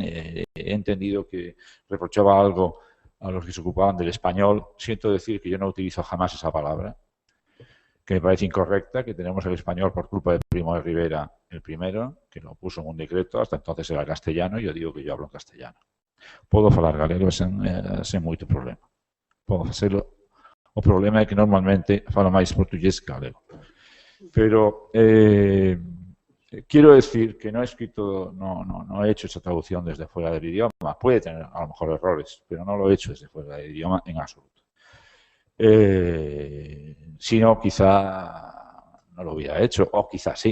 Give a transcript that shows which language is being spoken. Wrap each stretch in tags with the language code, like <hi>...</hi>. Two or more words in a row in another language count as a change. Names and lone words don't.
<es>He entendido que reprochaba algo a los que se ocupaban del español. Siento decir que yo no utilizo jamás esa palabra, que me parece incorrecta, que tenemos el español por culpa de Primo de Rivera, el primero, que lo puso en un decreto, hasta entonces era castellano, y yo digo que yo hablo en castellano.</es> <gl>Podo falar galego sen moito problema. Podo facelo. O problema é que normalmente falo máis portugués que galego.</gl> <es>Pero quiero decir que no he escrito, no he hecho esa traducción desde fuera del idioma. Puede tener a lo mejor errores, pero no lo he hecho desde fuera del idioma en absoluto. Si no, quizá no lo hubiera hecho, o quizá sí.</es>